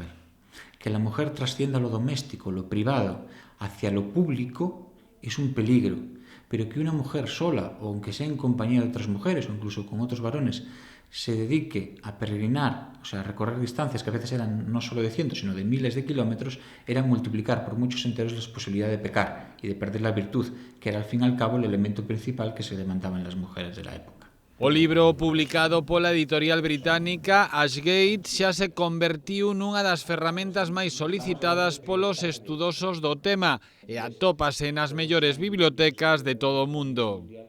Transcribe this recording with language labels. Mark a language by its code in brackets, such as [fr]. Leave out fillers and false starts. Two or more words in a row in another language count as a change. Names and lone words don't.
[es] Que la mujer trascienda lo doméstico, lo privado, hacia lo público es un peligro, pero que una mujer sola, o aunque sea en compañía de otras mujeres o incluso con otros varones, se dedique a peregrinar, o sea, a recorrer distancias que a veces eran no solo de cientos, sino de miles de kilómetros, era multiplicar por muchos enteros la posibilidad de pecar y de perder la virtud, que era al fin y al cabo el elemento principal que se demandaba en las mujeres de la época. [gl] O libro publicado pola editorial británica Ashgate xa se convertiu nunha das ferramentas máis solicitadas polos estudosos do tema e atópase nas mellores bibliotecas de todo o mundo.